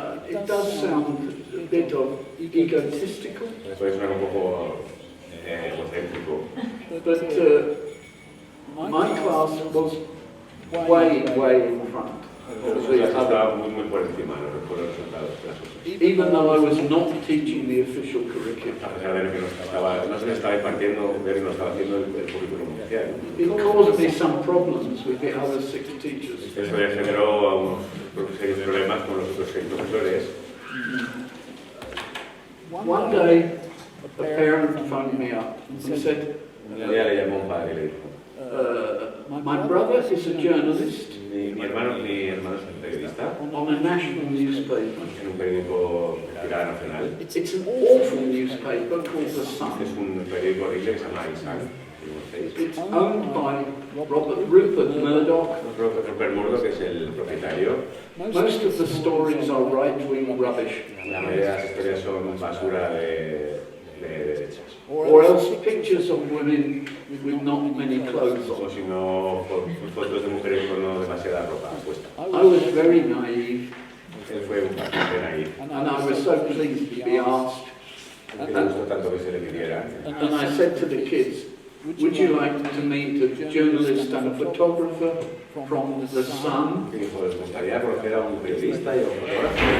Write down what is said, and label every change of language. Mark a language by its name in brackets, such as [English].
[English] It does sound a bit of egotistical, [Spanish] Puede sonar un poco egocéntrico, [English] but my class was way in front. [Spanish] Estaba muy por encima, no recuerdo los resultados de las cosas. [English] Even though I was not teaching the official curriculum. [Spanish] A pesar de que no se me estaba impartiendo, ver no estaba haciendo el currículum oficial. [English] It caused me some problems with the other 6 teachers. [Spanish] Eso me generó serios problemas con los otros 6 profesores. [English] One day, a parent phoned me up and said, [Spanish] Un día le llamó un padre y le dijo, [English] my brother is a journalist [Spanish] mi hermano es un periodista [English] on a national newspaper. [Spanish] en un periódico de tirada nacional. [English] It's an awful newspaper called The Sun. [Spanish] Es un periódico horrible que se llama Isaac. [English] It's owned by Rupert Murdoch. [Spanish] Rupert Murdoch es el propietario. [English] Most of the stories are right-wing rubbish. [Spanish] La mayoría de las historias son basura de derechas. [English] Or else pictures of women with not many clothes [Spanish] O [English] on. [Spanish] si no, fotos de mujeres con no demasiada ropa puesta. [English] I was very naive, [Spanish] Él fue bastante naif. [English] and I was so pleased to be asked. [Spanish] Que le gustó tanto que se le pidiera. [English] And I said to the kids, would you like to meet a journalist and a photographer from The Sun? [Spanish] Y dijo, ¿les gustaría conocer a un periodista y a un fotógrafo?